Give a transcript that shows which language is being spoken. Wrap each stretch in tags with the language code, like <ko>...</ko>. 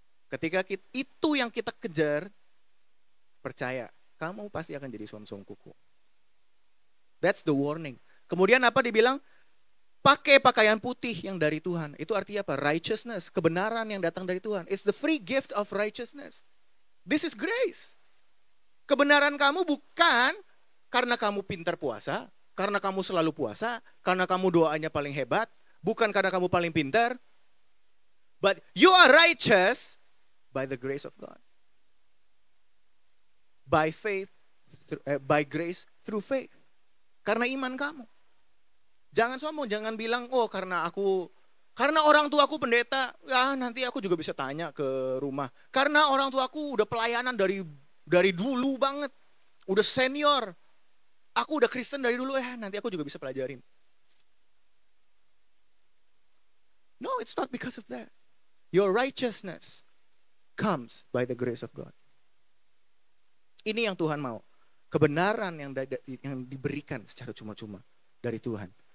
<id>Ketika itu yang kita kejar, percaya, kamu pasti akan jadi suam-suam kuku.</id> <en>That's the warning.</en> <id>Kemudian apa dibilang? Pakai pakaian putih yang dari Tuhan. Itu artinya apa? Righteousness, kebenaran yang datang dari Tuhan.</id> <en>It's the free gift of righteousness. This is grace.</en> <id>Kebenaran kamu bukan karena kamu pintar puasa, karena kamu selalu puasa, karena kamu doanya paling hebat, bukan karena kamu paling pintar.</id> <en>But you are righteous by the grace of God. By faith, by grace through faith.</en> <id>Karena iman kamu. Jangan sombong, jangan bilang, oh karena orang tuaku pendeta, ya nanti aku juga bisa tanya ke rumah. Karena orang tuaku udah pelayanan dari dulu banget, udah senior. Aku udah Kristen dari dulu, nanti aku juga bisa pelajarin.</id> <en>No, it's not because of that. Your righteousness comes by the grace of God.</en> <id>Ini yang Tuhan mau. Kebenaran yang diberikan secara cuma-cuma dari Tuhan.</id>